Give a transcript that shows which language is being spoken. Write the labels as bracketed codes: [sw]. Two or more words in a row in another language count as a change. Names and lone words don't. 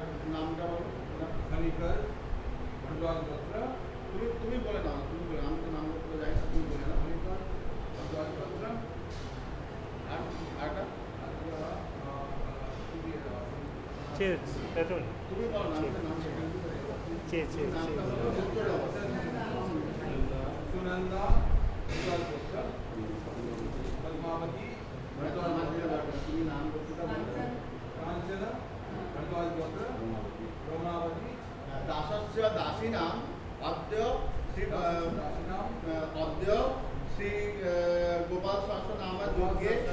[bn] নামটা বলো খনিকর ভরদ্বাজ গোত্র তুমি বলে নাও তুমি বলে আমি তো নাম বলতে যাই না তুমি বলে না খনিকর ভরদ্বাজ গোত্র আর আরটা তুমি বলো নাম [sa] सुनंदा भरद्वाज गोत्र पद्मावती कांचन भरद्वाज गोत्र रोमावती दासस्य दासीनां अद्य श्री गोपाल सहस्र नाम यज्ञे